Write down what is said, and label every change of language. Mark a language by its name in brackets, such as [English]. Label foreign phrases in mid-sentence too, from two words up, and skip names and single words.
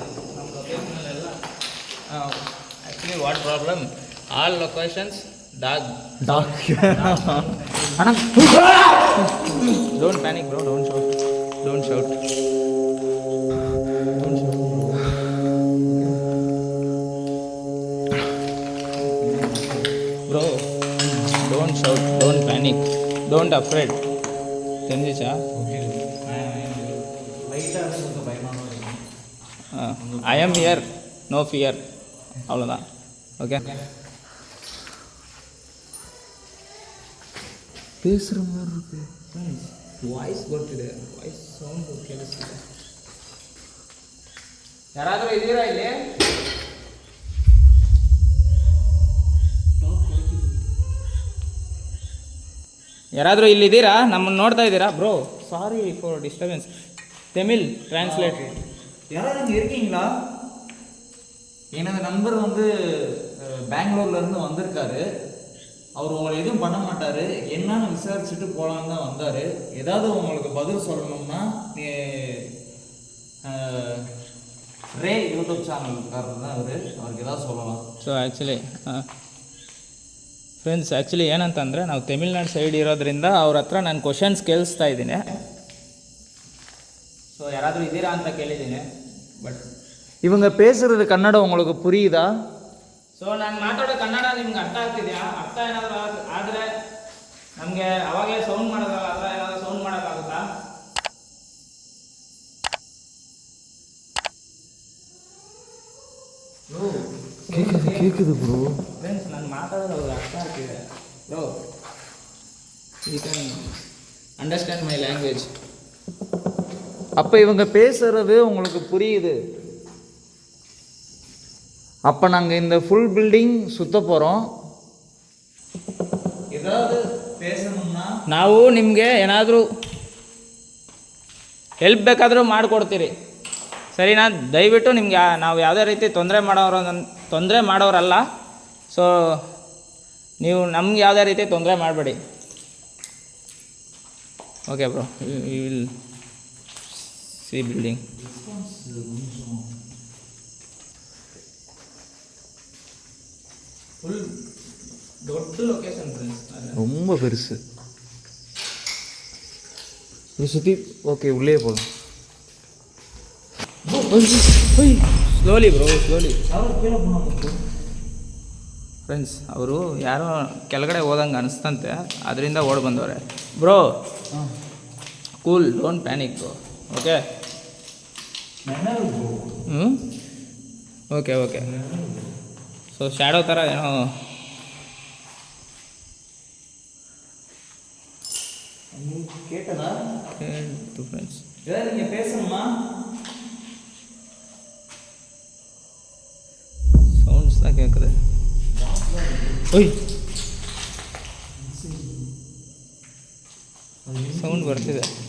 [Kannada] ನಮ್ಮ ಲೊಕೇಶನಲ್ಲೆಲ್ಲ ಆ್ಯಕ್ಚುಲಿ [English] what problem, all locations [Kannada] டாக். [Tamil] ஆனால் [English] Don't panic bro, don't shout, don't shout, don't shout bro, don't shout, don't panic, Don't afraid. [Tamil] தெரிஞ்சிச்சா? [English] I am here, no fear, [Tamil] அவ்வளோதான். ஓகே. பேசுகிற மாதிரி இருக்கு. [Kannada] ವಾಯ್ಸ್ ಬರ್ತಿದೆ, ವಾಯ್ಸ್ ಸೌಂಡ್ ಕೇಳಿಸ್ತಿದೆ. ಯಾರಾದರೂ ಇದ್ದೀರಾ ಇಲ್ಲಿ? ಯಾರಾದರೂ ಇಲ್ಲಿದ್ದೀರಾ? ನಮ್ಮನ್ನು ನೋಡ್ತಾ ಇದ್ದೀರಾ? [English] bro sorry for disturbance. [Tamil] தமிழ் டிரான்ஸ்லேட். யாராவது அங்கே இருக்கீங்களா? எனது நண்பர் வந்து பெங்களூர்லேருந்து வந்திருக்காரு. அவர் உங்களை எதுவும் பண்ண மாட்டார், என்னன்னு விசாரிச்சுட்டு போகலான்னு தான் வந்தார். ஏதாவது உங்களுக்கு பதில் சொல்லணும்னா ரே யூடியூப் சேனல்காரர் தான் அவருக்கு ஏதாவது சொல்லலாம். [Kannada] ಸೊ ಫ್ರೆಂಡ್ಸ್ ಆ್ಯಕ್ಚುಲಿ ಏನಂತಂದರೆ ನಾವು ತಮಿಳ್ನಾಡು ಸೈಡ್ ಇರೋದ್ರಿಂದ ಅವ್ರ ಹತ್ರ ನಾನು ಕ್ವಶನ್ಸ್ ಕೇಳಿಸ್ತಾ ಇದ್ದೀನಿ. ಸೊ ಯಾರಾದರೂ ಇದ್ದೀರಾ ಅಂತ ಕೇಳಿದ್ದೀನಿ. ಬಟ್ [Tamil] இவங்க பேசுகிறது கன்னடம் உங்களுக்கு புரியுதா? [Kannada] ಸೊ ನಾನು ಮಾತಾಡೋ ಕನ್ನಡ ನಿಮ್ಗೆ ಅರ್ಥ ಆಗ್ತಿದೆಯಾ? ಅರ್ಥ ಏನಾದರೂ ಆದರೆ ನಮಗೆ ಅವಾಗೇ ಸೌಂಡ್ ಮಾಡೋದಲ್ಲ, ಅಲ್ಲ ಏನಾದರೂ ಸೌಂಡ್ ಮಾಡೋಕ್ಕಾಗುತ್ತಾ? [Tamil] கேட்குது ப்ரோ. [Kannada] ಫ್ರೆಂಡ್ಸ್ ನಾನು ಮಾತಾಡೋದು ಅವ್ರಿಗೆ ಅರ್ಥ ಆಗ್ತಿದೆ ಬ್ರೋ. [English] You can understand my language. [Tamil] அப்போ இவங்க பேசுகிறது உங்களுக்கு புரியுது. அப்போ நாங்கள் இந்த ஃபுல் பில்டிங் சுற்ற போகிறோம். ஏதாவது [Kannada] ನಾವು ನಿಮಗೆ ಏನಾದರೂ ಹೆಲ್ಪ್ ಬೇಕಾದರೂ ಮಾಡಿಕೊಡ್ತೀರಿ, ಸರಿನಾ? ದಯವಿಟ್ಟು ನಿಮ್ಗೆ ನಾವು ಯಾವುದೇ ರೀತಿ ತೊಂದರೆ ಮಾಡೋರಲ್ಲ. ಸೊ ನೀವು ನಮ್ಗೆ ಯಾವುದೇ ರೀತಿ ತೊಂದರೆ ಮಾಡಬೇಡಿ. [English] Okay bro, you will see building. [Kannada] ஃபுல் ದೊಡ್ಡ ಲೊಕೇಶನ್ ಫ್ರೆಂಡ್ಸ್, [Tamil] ரொம்ப பெருசு. இது சுற்றி ஓகே உள்ளே போகலாம். [English] Slowly bro, slowly. [Kannada] ಫ್ರೆಂಡ್ಸ್, ಅವರು ಯಾರೋ ಕೆಳಗಡೆ ಹೋದಂಗೆ ಅನಿಸ್ತಂತೆ, ಅದರಿಂದ ಓಡಿ ಬಂದವ್ರೆ. [English] Bro cool, don't panic bro. ಓಕೆ ಓಕೆ ಓಕೆ. [Kannada] ಸೊ ಶ್ಯಾಡೋ ಥರ ಏನೋ [Tamil] கேட்டு ஃப்ரெண்ட்ஸ். ஏதாவது நீங்கள் பேசணுமா? சவுண்ட்ஸ் தான் கேட்குது. [Kannada] ಓಯ್ ಸೌಂಡ್ ಬರ್ತಿದೆ.